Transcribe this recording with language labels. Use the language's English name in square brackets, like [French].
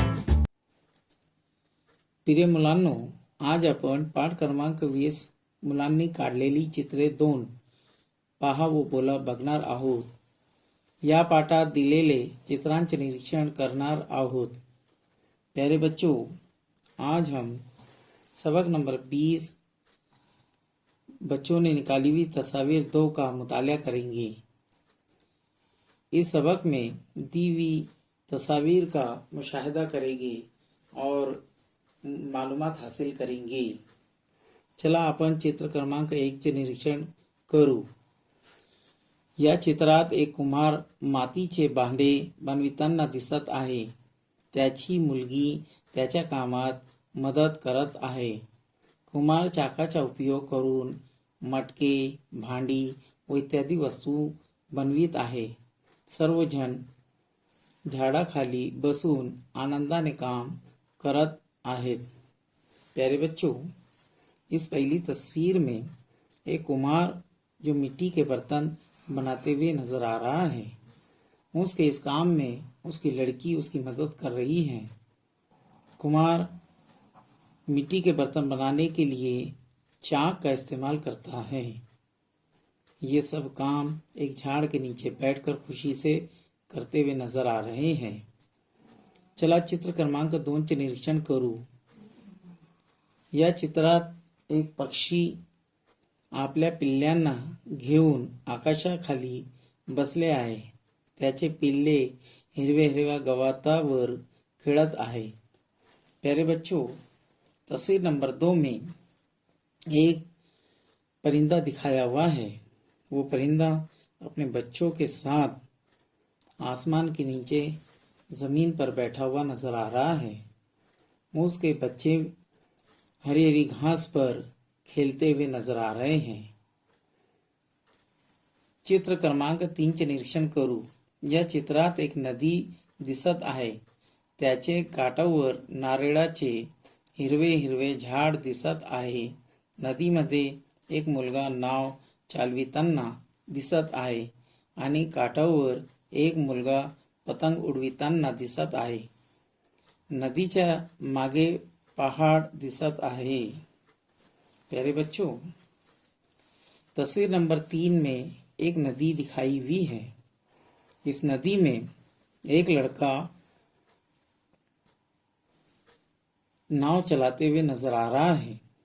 [Marathi] प्रिय मुलांनो, आज आपण पाठ क्रमांक 20 मुलांनी काढलेली चित्रे 2 पहा व बोला बघणार आहोत। या पाठात दिलेले चित्रांचे निरीक्षण करणार आहोत। [Hindi] प्यारे बच्चों, आज हम सबक नंबर 20 बच्चों ने निकाली हुई तस्वीर 2 का मुताला करेंगे। इस सबक में दी हुई तस्वीर का मुशाहिदा करेंगे और मालूमात हासिल करेंगे। [Marathi] चला आपण चित्र क्रमांक 1 चे निरीक्षण करू। या चित्रात एक कुंभार मातीचे भांडे बनविताना दिसत आहे। त्याची मुलगी त्याच्या कामात मदत करत आहे। कुंभार चाकाचा उपयोग करून मटके, भांडी व इत्यादी वस्तू बनवित आहे। सर्वजण झाडाखाली बसून आनंदाने काम करत आहेत। [Hindi] प्यारे बच्चों, इस पहली तस्वीर में एक कुम्हार जो मिट्टी के बर्तन बनाते हुए नजर आ रहा है। उसके इस काम में उसकी लड़की उसकी मदद कर रही है। कुम्हार मिट्टी के बर्तन बनाने के लिए चाक का इस्तेमाल करता है। ये सब काम एक झाड़ के नीचे बैठकर खुशी से करते हुए नजर आ रहे हैं। [Marathi] चला चित्र क्रमांक 2 चे निरीक्षण करू। या चित्रात एक पक्षी आपल्या पिल्ल्यांना घेऊन आकाशाखाली बसले आहे। त्याचे पिल्ले हिरव्या गवतावर खेळत आहे। [Hindi] प्यारे बच्चों, तस्वीर नंबर 2 में एक परिंदा दिखाया हुआ है। वो परिंदा अपने बच्चों के साथ आसमान के नीचे जमीन पर बैठा हुआ नजर आ रहा है। उसके बच्चे हरी हरी घास पर खेलते हुए नजर आ रहे हैं। [Marathi] चित्र क्रमांक 3 चे निरीक्षण करू। या चित्रात एक नदी दिसत आहे। त्याचे काठावर नारळाचे हिरवे झाड दिसत आहे। नदीमध्ये एक मुलगा नाव चालविताना दिसत आहे आणि काठावर एक मुलगा पतंग उडविताना दिसत आहे। नदीच्या मागे पहाड़ दिसत आहे। [Hindi] प्यारे बच्चों, तस्वीर नंबर 3 में एक नदी दिखाई हुई है। इस नदी में एक लड़का नाव चलाते हुए नजर आ रहा है।